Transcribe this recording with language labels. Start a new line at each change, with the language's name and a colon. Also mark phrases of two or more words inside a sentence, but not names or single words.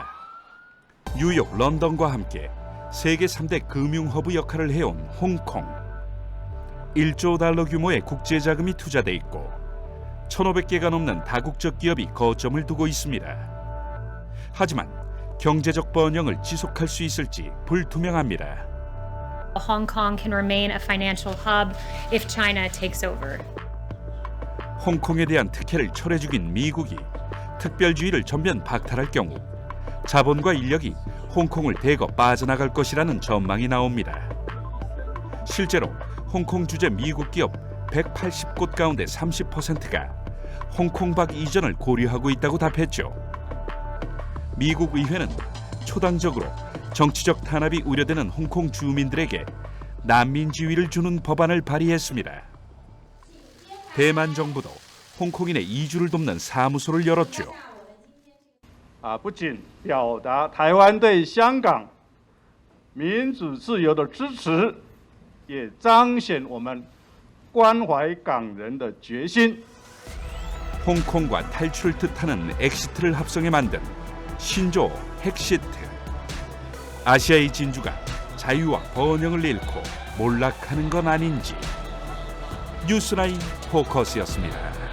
Korean: 뉴욕, 런던과 함께 세계 3대 금융허브 역할을 해온 홍콩. 1조 달러 규모의 국제자금이 투자돼 있고 1,500개가 넘는 다국적 기업이 거점을 두고 있습니다. 하지만 경제적 번영을 지속할 수 있을지 불투명합니다.
English: Hong Kong can remain a financial hub if China takes over.
Korean: 홍콩에 대한 특혜를 철회 중인 미국이 특별주의를 전면 박탈할 경우 자본과 인력이 홍콩을 대거 빠져나갈 것이라는 전망이 나옵니다. 실제로 홍콩 주재 미국 기업 180곳 가운데 30%가 홍콩 밖 이전을 고려하고 있다고 답했죠. 미국 의회는 초당적으로 정치적 탄압이 우려되는 홍콩 주민들에게 난민 지위를 주는 법안을 발의했습니다. 대만 정부도 홍콩인의 이주를 돕는 사무소를 열었죠.
Chinese: 不仅表达台湾对香港民主自由的支持，也彰显我们关怀港人的决心。
Korean: 홍콩과 탈출을 뜻하는 엑시트를 합성해 만든 신조 핵시트. 아시아의 진주가 자유와 번영을 잃고 몰락하는 건 아닌지. 뉴스라인 포커스였습니다.